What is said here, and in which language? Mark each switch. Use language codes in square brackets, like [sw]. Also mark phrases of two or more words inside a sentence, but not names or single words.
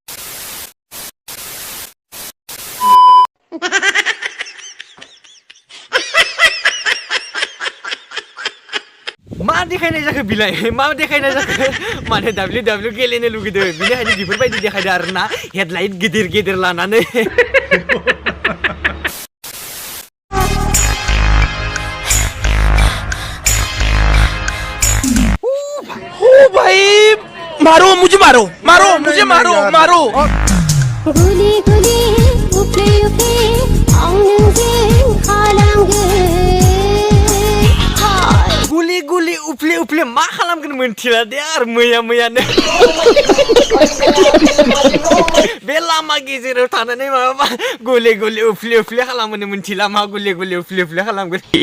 [brx] मा देखायनाय जाखो बिलाय मा देखायनाय जाखो माने WWE गेलेनो लुगैदों बिनिखायनो बेफोरबायदि देखायदों आरोना हेडलाइट गिदिर गिदिर लानानै [hi] ओ भाई मारो मुझे मारो मारो मुझे मारो मारो [brx] गुली गुली उफले उफले आंनोजों खालामगोन गुलि गुलि उफले उफले मा खालामगोन मोनथिला दे आरो मैयानो बे लामा गेजेराव थानानै माबा गुलि गुलि उफले उफले खालामनो मोनथिला मा गुलि गुलि उफले उफले खालामगोन